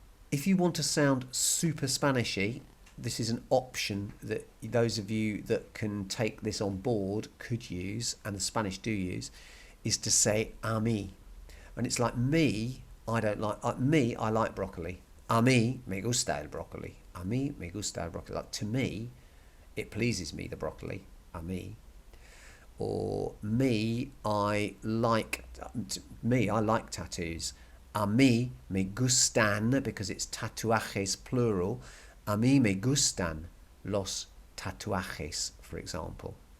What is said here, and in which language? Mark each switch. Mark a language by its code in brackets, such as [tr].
[en] If you want to sound super Spanishy, this is an option that those of you that can take this on board could use, and the Spanish do use, is to say [es] a mí. [en] And it's like me, I don't like, me, I like broccoli. [es] A mí me gusta el broccoli. A mí me gusta el broccoli. [en] Like, to me, it pleases me, the broccoli. [es] A mí. [en] Or me, I like tattoos. [es] A mí me gustan, [en] because it's tatuajes plural. [es] A mí me gustan los tatuajes, [en] for example.